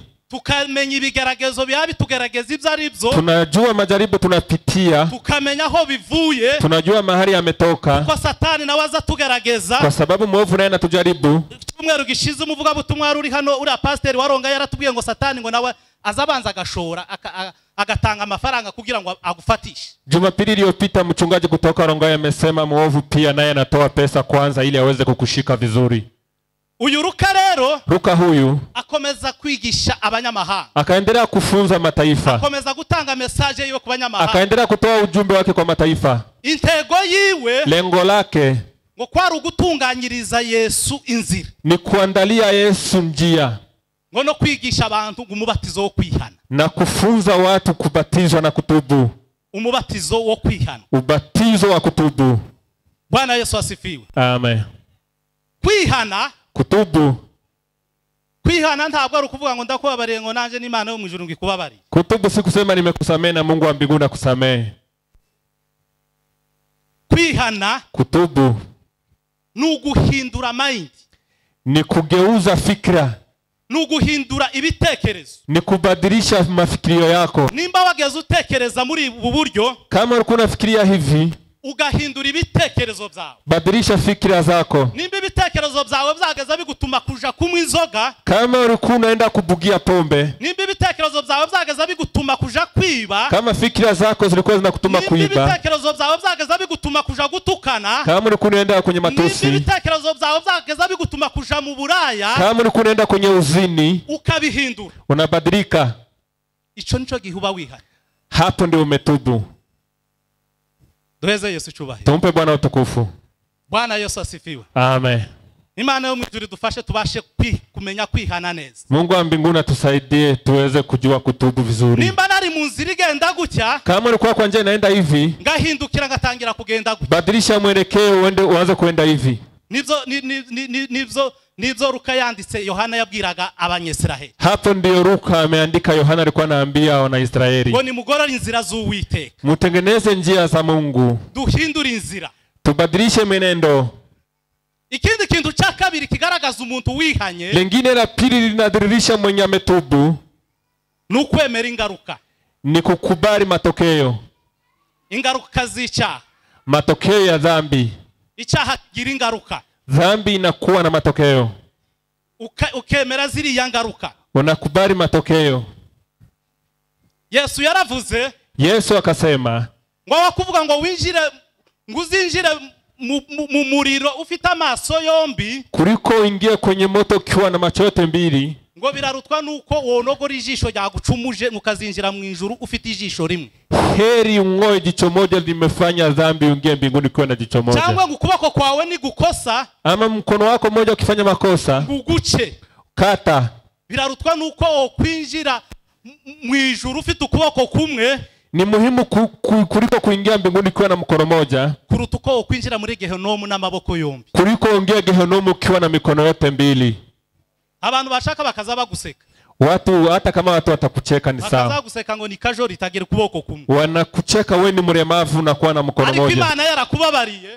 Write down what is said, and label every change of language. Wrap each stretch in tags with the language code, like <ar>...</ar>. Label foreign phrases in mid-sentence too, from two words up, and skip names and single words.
<rw>Tukamenya ibigeragezo byabi tugerageza ibyo ari byo.</rw> <sw>Tunajua majaribu tunapitia.</sw> <rw>Tukamenya aho bivuye.</rw> <sw>Tunajua mahali yametoka.</sw> <rw>Kwa Satani nawe azatugerageza.</rw> <sw>Kwa sababu mwovu naye anatujaribu.</sw> <rw>Tumweru gishize umuvuga butumwa ruri hano uri pastor waronga yaratubwiye ngo Satani ngo nawe azabanza agashora agatanga amafaranga kugira ngo agufatishe.</rw> <sw>Jumapili iliyopita mchungaji kutoka Rongai amesema mwovu pia naye anatoa pesa kwanza ili aweze kukushika vizuri.</sw> <rw>Uyu Luka rero</rw> <sw>Luka huyu</sw> <rw>akomeza kwigisha abanyamahanga.</rw> <sw>Akaendelea kufunza mataifa.</sw> <rw>Akomeza gutanga message yiwe ku banyamahanga.</rw> <sw>Akaendelea kutoa ujumbe wake kwa mataifa.</sw> <rw>Intego yiwe</rw> <sw>lengo lake</sw> <rw>ngo kwari ugutunganyiriza Yesu inzira.</rw> <sw>Ni kuandalia Yesu njia.</sw> <rw>Ngo no kwigisha abantu umubatizo wo kwihana.</rw> <sw>Na kufunza watu kubatizwa na kutubu.</sw> <rw>Umubatizo wo kwihana.</rw> <sw>Ubatizo wa kutubu. Bwana Yesu asifiwe. Amen.</sw> <rw>Kwihana</rw> <sw>kutubu.</sw> <rw>Kwihana ntabwo ari ukuvuga ngo ndakubabariye ngo nanje n'Imana yo mu ijuru ngikubabariye.</rw> <sw>Kutubu si kusema nimekusamehe na Mungu wa mbinguni akusamehe.</sw> <rw>Kwihana</rw> <sw>kutubu</sw> <rw>nuguhindura mind.</rw> <sw>Ni kugeuza fikra.</sw> <rw>Nuguhindura ibitekerezo.</rw> <sw>Ni kubadilisha mafikirio yako.</sw> <rw>Nimba wageze utekereza muri ubu buryo,</rw> <sw>kama ulikuwa unafikiria hivi,</sw> <rw>ugahindura ibitekerezo byawe.</rw> <sw>Badilisha fikira zako.</sw> <rw>Nimba ibitekerezo byawe byageza bigutuma kuja kunywa inzoga,</rw> <sw>kama ulikuwa unaenda kubugia pombe.</sw> <rw>Nimba ibitekerezo byawe byageza bigutuma kuja kwiba,</rw> <sw>kama fikira zako zilikuwa zinakutuma kuiba.</sw> <rw>Nimba ibitekerezo byawe byageza bigutuma kuja gutukana,</rw> <sw>kama ulikuwa unaenda kwenye matusi.</sw> <rw>Nimba ibitekerezo byawe byageza bigutuma kuja mu buraya,</rw> <sw>kama ulikuwa unaenda kwenye uzini,</sw> <rw>ukabihindura,</rw> <sw>unabadilika.</sw> <rw>Ico nico gihuba wihana.</rw> <sw>Hapo ndio umetubu.</sw> <rw>Duheze Yesu cyubahiro.</rw> <sw>Tumpe Bwana utukufu. Bwana Yesu asifiwe. Amen.</sw> <rw>Imana yo mu ijuru dufashe tubashe kumenya kwihana neza.</rw> <sw>Mungu wa mbinguni atusaidie tuweze kujua kutubu vizuri.</sw> <rw>Nimba nari mu nzira igenda gutya,</rw> <sw>kama ulikuwa kwa njia inaenda hivi,</sw> <rw>ngahindukira ngatangira kugenda gutya.</rw> <sw>Badilisha mwelekeo uanze kuenda hivi.</sw> <rw>Nibyo Luka yanditse Yohana yabwiraga abanyesiraheli.</rw> <sw>Hapo ndio Luka ameandika Yohana alikuwa anaambia wana Israeli.</sw> <rw>Ngo nimugorora inzira z'Uwiteka.</rw> <sw>Mutengeneze njia za Mungu.</sw> <rw>Duhindura inzira.</rw> <sw>Tubadilishe menendo.</sw> <rw>Ikindi kintu cha kabiri kigaragaza umuntu wihanye.</rw> <sw>Lingine la pili linadhihirisha mwenye ametubu.</sw> <rw>Nukwemera ingaruka.</rw> <sw>Ni kukubali matokeo.</sw> <rw>Ingaruka z'icyaha.</rw> <sw>Matokeo ya dhambi.</sw> <rw>Icyaha kigira ingaruka.</rw> <sw>Dhambi inakuwa na matokeo.</sw> <rw>Ukemera ziriya ngaruka.</rw> <sw>Unakubali matokeo.</sw> <rw>Yesu yaravuze.</rw> <sw>Yesu akasema.</sw> <rw>Ngo wakuvuga ngo winjire nguzinjire mu muriro ufite amaso yombi.</rw> <sw>Kuliko ingie kwenye moto ukiwa na macho yote mbili.</sw> <rw>Ngo birarutwa nuko wonogora ijisho ryagucumuje mukazinjira mu ijuru ufite ijisho rimwe.</rw> <sw>Heri ungoe jicho moja limefanya dhambi ungie mbinguni kwa na jicho moja.</sw> <rw>Cyangwa ngukuboko kwawe ni gukosa.</rw> <sw>Ama mkono wako mmoja ukifanya makosa.</sw> <rw>Nguguce.</rw> <sw>Kata.</sw> <rw>Birarutwa nuko kwinjira mu ijuru ufite ukuboko kumwe.</rw> <sw>Ni muhimu kuliko kuingia mbinguni kwa na mkono moja.</sw> <rw>Kuruta uko kwinjira muri Gehenomu n'amaboko yombi.</rw> <sw>Kuliko ingia Gehenomu ukiwa na mikono yote mbili.</sw> <rw>Abantu bashaka bakaza baguseka.</rw> <sw>Watu hata kama watu watakucheka ni sawa.</sw> <rw>Bakaza guseka ngo ni kajori tagira kuboko kumwe.</rw> <sw>Wanakucheka wewe ni mremavu na kuwa na mkono moja.</sw> <rw>Ariko Imana yarakubabariye.</rw>